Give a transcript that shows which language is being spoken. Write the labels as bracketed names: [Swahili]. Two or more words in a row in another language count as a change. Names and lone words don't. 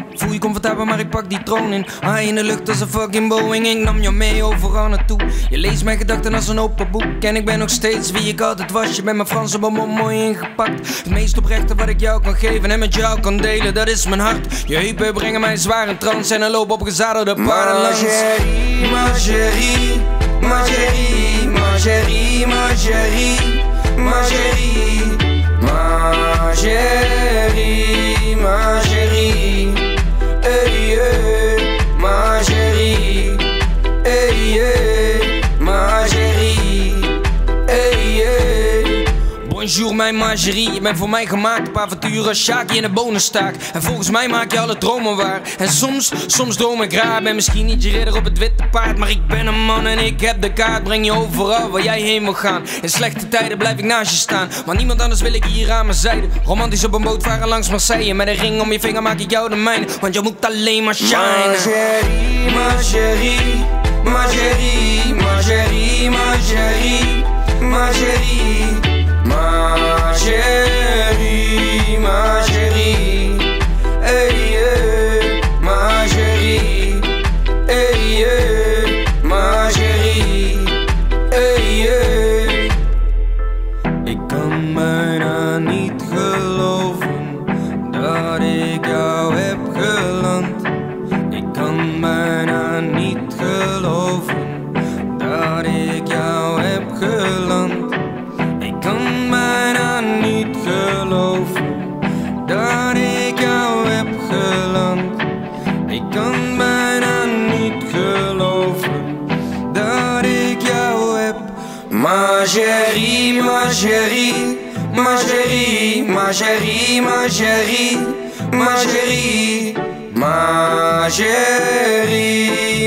[Dutch] Voel je comfortabel, maar ik pak die troon in. High in de lucht als een fucking Boeing. Ik nam je mee overal naartoe. Je leest mijn gedachten als een open boek. En ik ben nog steeds wie ik altijd was. Je bent mijn Franse bonbon mooi ingepakt. Het meest oprechte wat ik jou kan geven en met jou kan delen, dat is mijn hart. Je heupen brengen mij zwaar in trance en een loop op gezadelde paarden langs. [French] Ma chérie, ma chérie, ma chérie, ma chérie, ma chérie, ma chérie, ma chérie, hey yeah, ma chérie, hey yeah, ma chérie, hey yeah. [Dutch] Bonjour mijn margerie, je bent voor mij gemaakt op avonturen als Shaki in de bonenstaak. En volgens mij maak je alle dromen waar. En soms droom ik raar, ben misschien niet je ridder op het witte paard. Maar ik ben een man en ik heb de kaart, breng je overal waar jij heen wil gaan. In slechte tijden blijf ik naast je staan, maar niemand anders wil ik hier aan mijn zijde. Romantisch op een boot varen langs Marseille, met een ring om je vinger maak ik jou de mijne. Want je moet alleen maar shine. [French] Ma chérie, ma chérie, ma chérie, ma chérie, ma chérie, ma chérie, ma chérie, hey yeah, ma chérie, hey yeah, ma chérie, hey yeah. [Dutch] Ik kan bijna niet geloven dat ik jou heb geland. Ik kan bijna niet geloven dat ik jou heb geland. Ik kan bijna niet geloven dat ik jou heb geland. Ik kan bijna niet geloven dat ik jou heb. [French] Ma chérie, ma chérie, ma chérie, ma chérie, ma chérie, ma chérie, ma chérie.